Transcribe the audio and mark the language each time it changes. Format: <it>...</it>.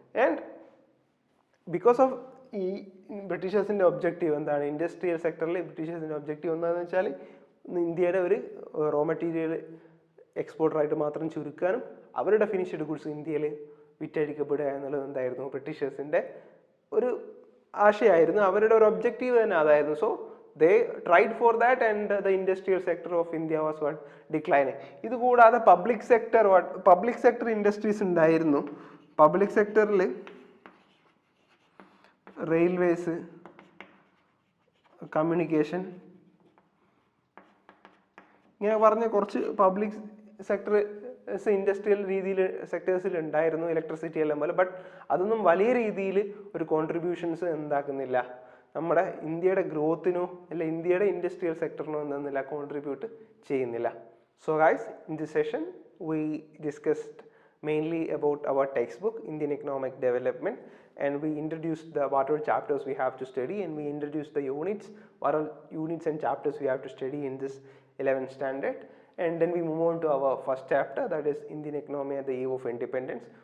<ml>And because of ഈ ബ്രിട്ടീഷേഴ്സിൻ്റെ objective എന്താണ്, industrial സെക്ടറിൽ ബ്രിട്ടീഷേഴ്സിൻ്റെ ഒബ്ജക്റ്റീവ് എന്താണെന്ന് വെച്ചാൽ ഇന്ത്യയുടെ ഒരു റോ മെറ്റീരിയൽ എക്സ്പോർട്ടറായിട്ട് മാത്രം ചുരുക്കാനും അവരുടെ ഫിനിഷ്ഡ് ഗുഡ്സ് ഇന്ത്യയിൽ വിറ്റഴിക്കപ്പെടുക എന്നുള്ളത് എന്തായിരുന്നു ബ്രിട്ടീഷേഴ്സിൻ്റെ ഒരു ആശയമായിരുന്നു, അവരുടെ ഒരു ഒബ്ജക്റ്റീവ് തന്നെ അതായിരുന്നു.</ml> <en>So they tried for that and the industrial sector of India was what declining.</en> <ml>ഇത് കൂടാതെ പബ്ലിക് സെക്ടർ ഇൻഡസ്ട്രീസ് ഉണ്ടായിരുന്നു. പബ്ലിക് സെക്ടറിൽ റെയിൽവേസ്, കമ്മ്യൂണിക്കേഷൻ, ഇങ്ങനെ പറഞ്ഞ കുറച്ച് പബ്ലിക് സെക്ടർ ഇൻഡസ്ട്രിയൽ രീതിയിൽ സെക്ടേഴ്സിൽ ഉണ്ടായിരുന്നു, ഇലക്ട്രിസിറ്റി എല്ലാം പോലെ. ബട്ട് അതൊന്നും വലിയ രീതിയിൽ ഒരു കോൺട്രിബ്യൂഷൻസ് എന്താക്കുന്നില്ല, നമ്മുടെ ഇന്ത്യയുടെ ഗ്രോത്തിനോ അല്ല ഇന്ത്യയുടെ ഇൻഡസ്ട്രിയൽ സെക്ടറിനോ എന്തെന്നില്ല കോൺട്രിബ്യൂട്ട് ചെയ്യുന്നില്ല.</ml> <en>So guys, in this session we discussed mainly about our textbook Indian Economic Development, and we introduced the what all chapters we have to study, and we introduced the units, what all units and chapters we have to study in this 11th standard. And then we move on to our first chapter, that is Indian economy at the eve of independence.</en>